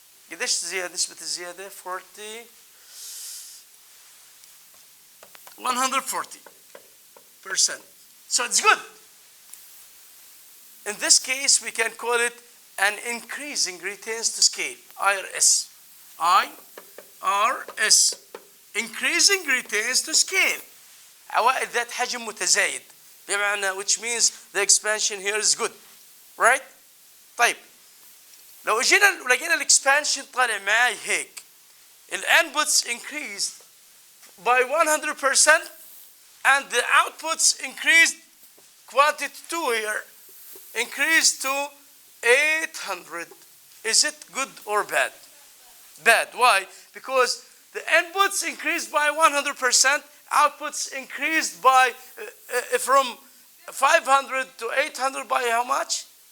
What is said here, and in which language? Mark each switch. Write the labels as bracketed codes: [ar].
[ar] قديش زيادة نسبة الزيادة؟ 140%. [en] So it's good. In this case, we can call it an increasing retains to scale, IRS. IRS. Increasing retains to scale. [ar] عوائد ذات حجم متزايد. بمعنى, [en] which means the expansion here is good. Right? [ar] طيب. لو لقينا الاكسبانشن طالع معي هيك. [en] الانبوتس increased by 100% and the outputs increased, quantity 2 here increased to 800. Is it good or bad? Bad. Why? Because the inputs increased by 100%, outputs increased by from 500 to 800 by how much?